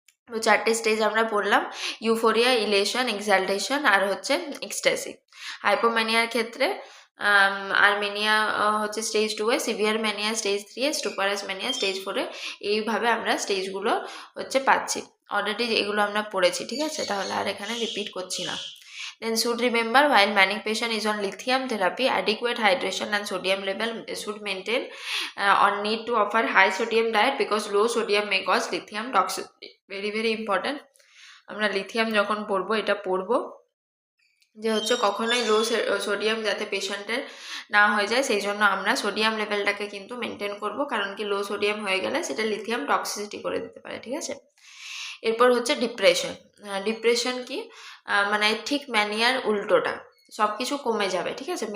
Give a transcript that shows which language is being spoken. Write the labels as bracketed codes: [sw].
[bn] তো 4টে স্টেজ আমরা পড়লাম, ইউফোরিয়া, ইলেশন, এক্সালটেশন আর হচ্ছে এক্সট্যাসি। হাইপোম্যানিয়ার ক্ষেত্রে আর ম্যানিয়া হচ্ছে stage 2-এ, severe mania stage 3-এ, স্টুপারাস mania stage 4-এ। এইভাবে আমরা স্টেজগুলো হচ্ছে পাচ্ছি, অলরেডি এগুলো আমরা পড়েছি, ঠিক আছে, তাহলে আর এখানে রিপিট করছি না। [en] Then should remember, while manic patient is on lithium therapy, adequate hydration and sodium level should maintain, or need to offer high sodium diet because low sodium may cause lithium toxicity. Very very important. [bn] আমরা lithium যখন পড়বো এটা পড়বো যে হচ্ছে কখনোই লো sodium যাতে পেশেন্টের না হয়ে যায়, সেই জন্য আমরা সোডিয়াম লেভেলটাকে কিন্তু মেনটেন করব, কারণ কি লো সোডিয়াম হয়ে গেলে সেটা লিথিয়াম টক্সিসিটি করে দিতে পারে, ঠিক আছে। এরপর হচ্ছে ডিপ্রেশন। ডিপ্রেশন কি, মানে ঠিক ম্যানিয়ার উল্টোটা, সব কিছু কমে যাবে, ঠিক আছে।